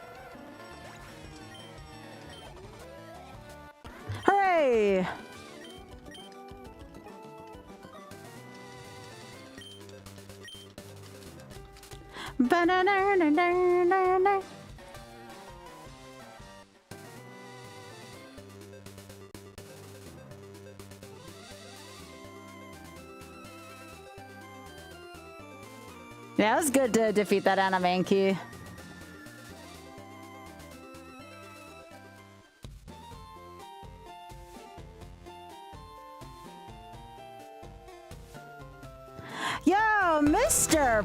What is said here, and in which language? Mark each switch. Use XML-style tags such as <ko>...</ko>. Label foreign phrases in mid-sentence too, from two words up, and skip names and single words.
<en>Hooray! Ba-na-na-na-na-na-na. Yeah, it was good to defeat that Animanky. Yo, Mr.</en>